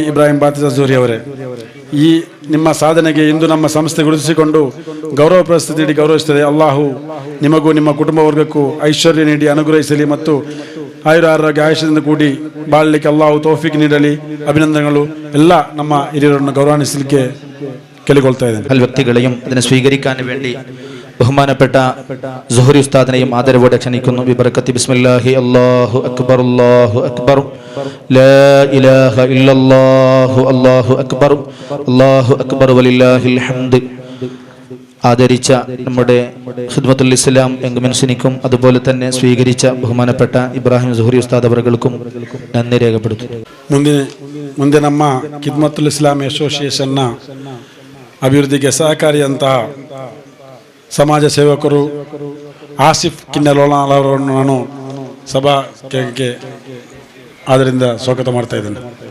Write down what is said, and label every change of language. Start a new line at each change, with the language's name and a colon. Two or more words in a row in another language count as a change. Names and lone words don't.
Kannada: ಇಬ್ರಾಹಿಂ ಬಾತಿಜ ಝೋರಿ ಅವರೇ, ಈ ನಿಮ್ಮ ಸಾಧನೆಗೆ ಇಂದು ನಮ್ಮ ಸಂಸ್ಥೆ ಗುರುತಿಸಿಕೊಂಡು ಗೌರವ ಪ್ರಶಸ್ತಿ ನೀಡಿ ಗೌರವಿಸುತ್ತದೆ. ಅಲ್ಲಾಹು ನಿಮಗೂ ನಿಮ್ಮ ಕುಟುಂಬ ವರ್ಗಕ್ಕೂ ಐಶ್ವರ್ಯ ನೀಡಿ ಅನುಗ್ರಹಿಸಲಿ ಮತ್ತು ಆಯುರಾರೋಗ್ಯ ಆಯುಷ್ಯದಿಂದ ಕೂಡಿ ಬಾಳಲಿಕ್ಕೆ ಅಲ್ಲಾಹು ತೌಫೀಕ್ ನೀಡಲಿ. ಅಭಿನಂದನೆಗಳು. ಎಲ್ಲ ನಮ್ಮ ಹಿರಿಯರನ್ನು ಗೌರವಿಸಲಿಕ್ಕೆ ಕೇಳಿಕೊಳ್ತಾ ಇದ್ದೇನೆ.
Malayalam: വ്യക്തികളെയും ഇതിനെ സ്വീകരിക്കാൻ വേണ്ടി ബഹുമാനപ്പെട്ട സുഹരി ഉസ്താദിനെയും ആദരവോടെ ക്ഷണിക്കുന്നു.
Arabic: ببركة بسم الله الله أكبر الله أكبر لا إله إلا الله الله أكبر الله أكبر ولله الحمد.
Malayalam: ആദരിച്ച നമ്മുടെ ഖിദ്മത്തുൽ ഇസ്ലാം യങ്മെൻസിനിക്കും അതുപോലെ തന്നെ സ്വീകരിച്ച ബഹുമാനപ്പെട്ട ഇബ്രാഹിം സുഹരി ഉസ്താദ് അവറുകൾക്കും നന്ദി രേഖപ്പെടുത്തുന്നു.
Kannada: ಮುಂದೆ ನಮ್ಮ ಖಿದ್ಮತ್ತುಲ್ ಇಸ್ಲಾಂ ಅಸೋಸಿಯೇಷನ್ನ ಅಭಿವೃದ್ಧಿಗೆ ಸಹಕಾರಿಯಂತಹ ಸಮಾಜ ಸೇವಕರು ಆಸಿಫ್ ಕಿನ್ನಲೋನಾಳ್ ಅವರನ್ನು ನಾನು ಸಭಾ ಕೇಂದ್ರಕ್ಕೆ ಆದ್ದರಿಂದ ಸ್ವಾಗತ ಮಾಡ್ತಾ ಇದ್ದೇನೆ.